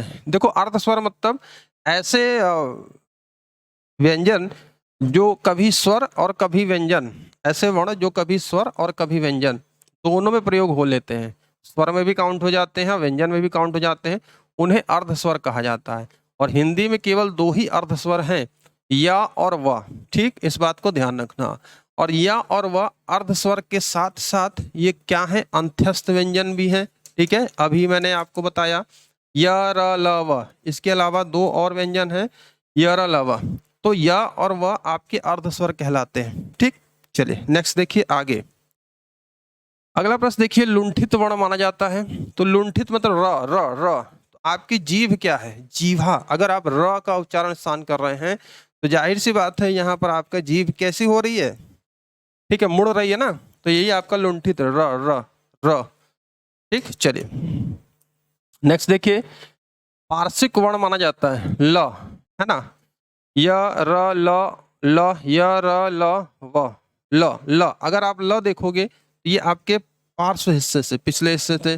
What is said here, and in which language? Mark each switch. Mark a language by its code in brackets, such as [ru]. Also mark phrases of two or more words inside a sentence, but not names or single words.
[hi] देखो अर्ध स्वर मतलब ऐसे व्यंजन जो कभी स्वर और कभी व्यंजन, ऐसे वर्ण जो कभी स्वर और कभी व्यंजन दोनों में प्रयोग हो लेते हैं, स्वर में भी काउंट हो जाते हैं, व्यंजन में भी काउंट हो जाते हैं, उन्हें अर्ध स्वर कहा जाता है। और हिंदी में केवल 2 ही अर्ध स्वर हैं, या और व। ठीक, इस बात को ध्यान रखना। और या और व अर्ध स्वर के साथ साथ ये क्या है? अंत्यस्थ व्यंजन भी है। ठीक है, अभी मैंने आपको बताया य र ल व, इसके अलावा 2 और व्यंजन है य र ल व, तो य और व आपके अर्ध स्वर कहलाते हैं। ठीक, चलिए नेक्स्ट देखिए आगे। अगला प्रश्न देखिए, लुंठित वर्ण माना जाता है। तो लुंठित मतलब र र र, तो आपकी जीभ क्या है? जीभा। अगर आप र का उच्चारण स्थान कर रहे हैं तो जाहिर सी बात है यहाँ पर आपका जीभ कैसी हो रही है? ठीक है, मुड़ रही है ना, तो यही आपका लुंठित र र र। ठीक, चलिए नेक्स्ट देखिए, पार्श्विक वर्ण माना जाता है ल, है ना, य र ल ल, य र ल व, ल ल। अगर आप ल देखोगे तो ये आपके पार्श्व हिस्से से, पिछले हिस्से से।